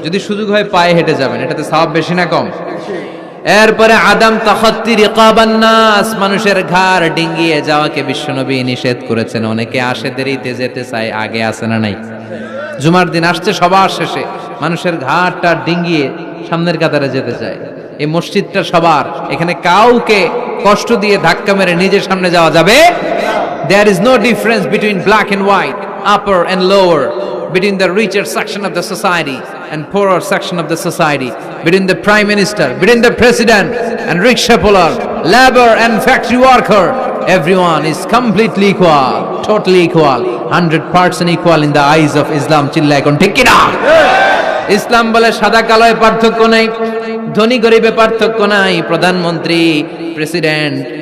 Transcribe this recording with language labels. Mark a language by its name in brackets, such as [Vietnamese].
[Bangla] যদি সুযোগ হয় পায়ে হেঁটে যাবেন, এটাতে সওয়াব বেশি না কম? এরপরে [Arabic] আদাম তাখাত্তি রিকাবান নাস, [Bangla] মানুষের ঘাড় ডিঙ্গিয়ে যাওয়াকে বিশ্বনবী নিষেধ করেছেন। অনেকে আসে দেরিতে যেতে চায়, আগে আসে না নাই? জুমার দিন আসছে সবার শেষে, মানুষের ঘাড়টা ডিঙ্গিয়ে সামনের কাতারে যেতে চায়। এই মসজিদটা সবার, এখানে কাউকে কষ্ট দিয়ে ধাক্কা মেরে নিজের সামনে যাওয়া যাবে। [English] There is no difference between black and white, upper and lower, between the richer section of the society and poorer section of the society, between the prime minister, between the president and rickshaw puller, labor and factory worker. Everyone is completely equal, totally equal, 100% equal in the eyes of Islam. [Bangla] চিল্লায় কোন ঠিক কিনা? ইসলাম বলে সাদা কালোয় পার্থক্য নাই, ধনী গরিবে পার্থক্য নাই, প্রধানমন্ত্রী, প্রেসিডেন্ট,